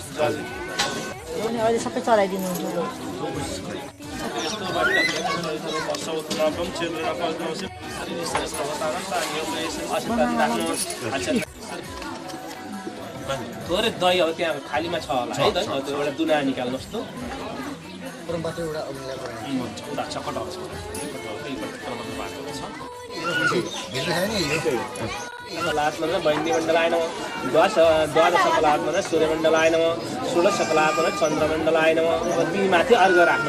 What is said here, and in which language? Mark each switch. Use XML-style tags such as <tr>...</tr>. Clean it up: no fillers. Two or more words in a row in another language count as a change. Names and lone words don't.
<ne>अहिले सबै चलाइदिनु थोरै दही अब त्यहाँ खालीमा छ होला है त त्यो एउटा दुना निकाल्नुहोस् त</ne> <sa>सकलात्मन वैन्यमण्डलाय नमः द्वादशकलात्मन सूर्यमण्डलाय नमः षोडशकलात्मन चन्द्रमण्डलाय नमः</sa> <ne>माथि अर्घ राख्नु</ne>